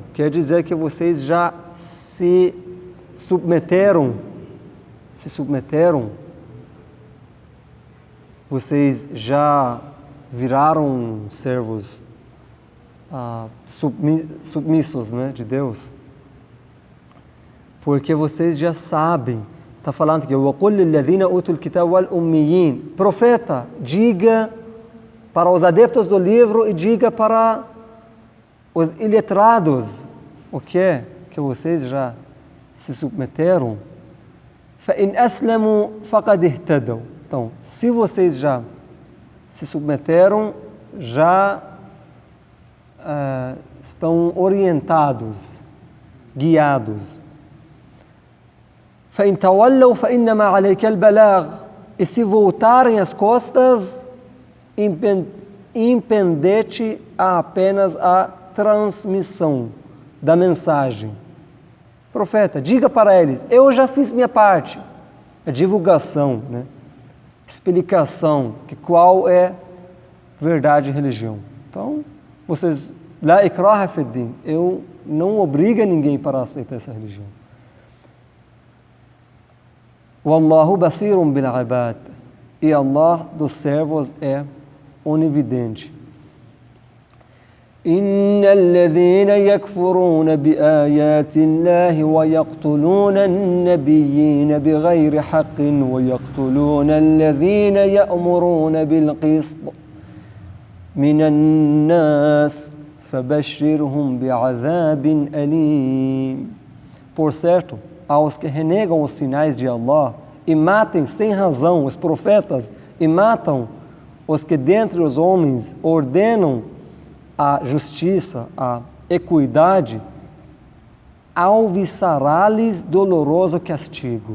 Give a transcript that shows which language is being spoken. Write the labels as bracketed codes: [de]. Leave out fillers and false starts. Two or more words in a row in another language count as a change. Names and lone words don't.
[pt] Quer dizer que vocês já se submeteram, vocês já viraram servos submissos, né, de Deus, porque vocês já sabem. Está falando que [ar] وَقُلْ لِلَّذِينَ أُوتُوا الْكِتَابَ وَالْأُمِّيِّينَ. [pt] Profeta, diga para os adeptos do livro e diga para os iletrados o que é que vocês já se submeteram. [ar] فَإِنْ أَسْلَمُوا فَقَدْ اهْتَدَوْا. [pt] Então, se vocês já se submeteram, já estão orientados, guiados. [ar] فَإِنْ تَوَلَّوْا فَإِنَّمَا عَلَيْكَ الْبَلَاغُ. [pt] E se voltarem as costas, impende-te apenas a transmissão da mensagem. Profeta, diga para eles: eu já fiz minha parte. A divulgação, né? Explicação que qual é verdade e religião. Então, vocês, [ar] لا إكراه في الدين, [pt] eu não obrigo ninguém para aceitar essa religião. [ar] والله بصير بالعباد. [pt] E Allah dos servos é onividente. [ar] إن الذين يكفرون بآيات الله ويقتلون النبيين بغير حق ويقتلون الذين يأمرون بالقسط من الناس فبشرهم بعذاب أليم. [pt] Por certo, aos que renegam os sinais de Allah e matem sem razão os profetas e matam os que dentre os homens ordenam a justiça, a equidade, alviçará-lhes doloroso castigo.